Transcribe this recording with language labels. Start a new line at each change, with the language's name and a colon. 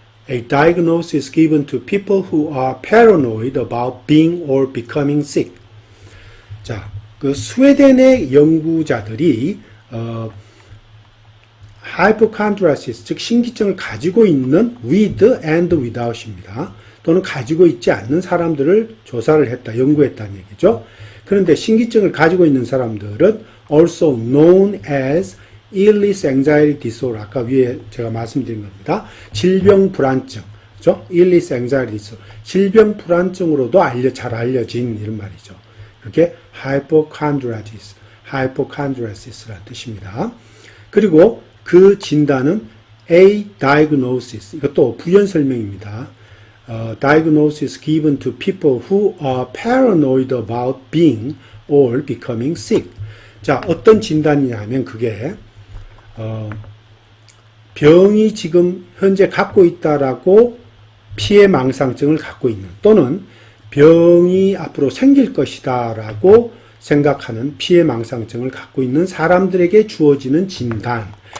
English: A diagnosis given to people who are paranoid about being or becoming sick.
Korean: 자, 그 스웨덴의 연구자들이 hypochondriasis, 즉 신기증을 가지고 있는
English: with and without
Korean: 입니다. 또는 가지고 있지 않는 사람들을 조사를 했다, 연구했다는 얘기죠. 그런데 신기증을 가지고 있는 사람들은
English: also known as illness anxiety disorder,
Korean: 아까 위에 제가 말씀드린 겁니다. 질병 불안증, 그죠? illness anxiety disorder, 질병 불안증으로도 잘 알려진 이런 말이죠. 그게 hypochondriasis라는 뜻입니다. 그리고 그 진단은 a diagnosis, 이것도 부연 설명입니다.
English: Diagnosis given to people who are paranoid about being or becoming sick.
Korean: 자, 어떤 진단이냐 하면 그게 병이 지금 현재 갖고 있다라고 피해망상증을 갖고 있는, 또는 병이 앞으로 생길 것이다라고 생각하는 피해망상증을 갖고 있는 사람들에게 주어지는 진단.